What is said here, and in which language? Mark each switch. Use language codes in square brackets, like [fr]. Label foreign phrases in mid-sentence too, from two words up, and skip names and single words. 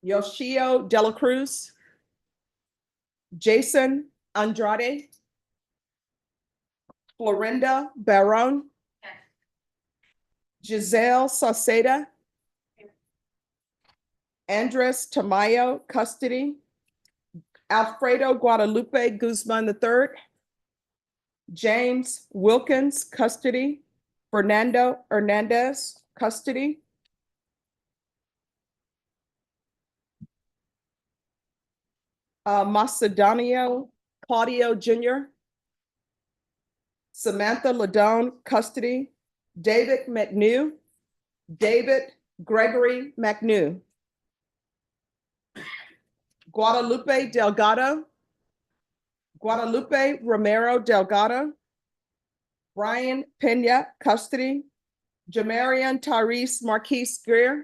[en] Yoshio De La Cruz, Jason Andrade, Florinda Barron, Giselle Sauceda, Andres Tamayo, custody, Alfredo Guadalupe Guzman III, James Wilkins, custody, Fernando Hernandez, custody, Macedonio Claudio Jr., Samantha Ladone, custody, David McNew, David Gregory McNew, Guadalupe Delgado, Guadalupe Romero Delgado, Brian Pena, custody, Jamarian Tyrese Marquise Greer.